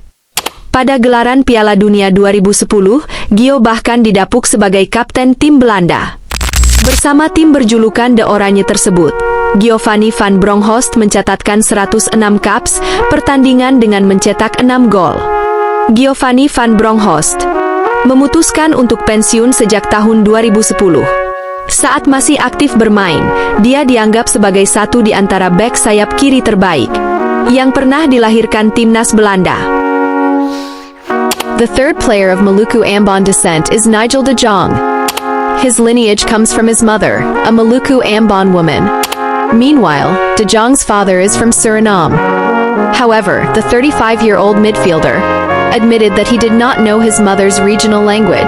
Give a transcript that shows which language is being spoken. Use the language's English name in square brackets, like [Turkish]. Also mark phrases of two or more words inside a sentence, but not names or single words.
[Indonesian] Pada gelaran Piala Dunia 2010, Gio bahkan didapuk sebagai kapten tim Belanda. Bersama tim berjulukan The Oranje tersebut, Giovanni van Bronckhorst mencatatkan 106 caps pertandingan dengan mencetak 6 gol. Giovanni van Bronckhorst memutuskan untuk pensiun sejak tahun 2010. Saat masih aktif bermain, dia dianggap sebagai satu di antara bek sayap kiri terbaik yang pernah dilahirkan timnas Belanda. [English] The third player of Maluku Ambon descent is Nigel de Jong. His lineage comes from his mother, a Maluku Ambon woman. Meanwhile, de Jong's father is from Suriname. However, the 35-year-old midfielder admitted that he did not know his mother's regional language.